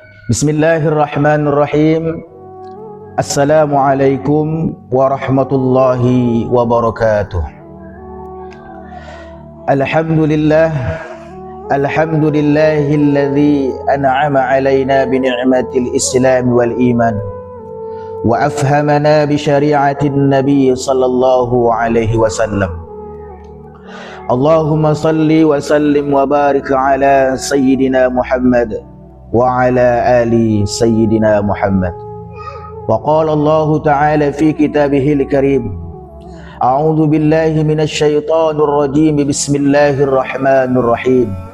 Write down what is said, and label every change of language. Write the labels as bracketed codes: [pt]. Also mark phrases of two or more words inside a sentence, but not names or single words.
[ar] بسم الله الرحمن الرحيم. السلام عليكم ورحمة الله وبركاته. الحمد لله الذي أنعم علينا بنعمة الإسلام والإيمان وأفهمنا بشريعة النبي صلى الله عليه وسلم. اللهم صل وسلم وبارك على سيدنا محمد وعلى آل سيدنا محمد. وقال الله تعالى في كتابه الكريم، أعوذ بالله من الشيطان الرجيم، بسم الله الرحمن الرحيم.